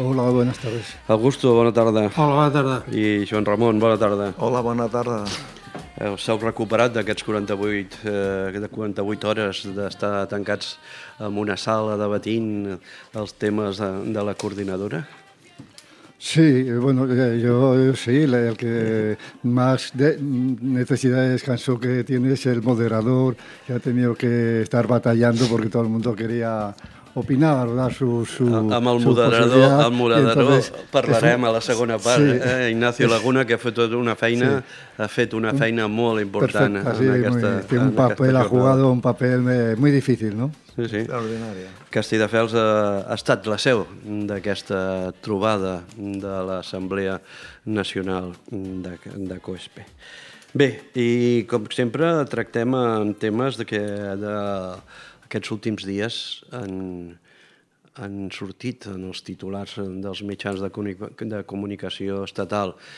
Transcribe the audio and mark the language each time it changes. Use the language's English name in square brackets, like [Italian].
[Spanish] Hola, buenas tardes. [Catalan] Augusto, bona tarda. Hola, bona tarda. I Joan Ramon, bona tarda. Hola, bona tarda. S'heu recuperat d'aquests 48 hores d'estar tancats en una sala debatint els temes de la coordinadora? [Spanish] Sí, bueno, yo sí, el que más necesidad de descanso que tiene es el moderador, que ha tenido que estar batallando porque todo el mundo quería opinar, ¿verdad? [Catalan] Amb el moderador, entonces, parlarem a la segona part. Sí, Ignacio Laguna, que ha fet una feina, ha fet una feina molt important. Té un paper, [Spanish] ha jugado un paper muy difícil, ¿no? Sí, sí. [Catalan] Castelldefels ha estat la seu d'aquesta trobada de l'Assemblea Nacional de COESPE. Bé, i com sempre tractem en temes aquests últims dies han sortit en els titulars dels mitjans de comunicació estatal.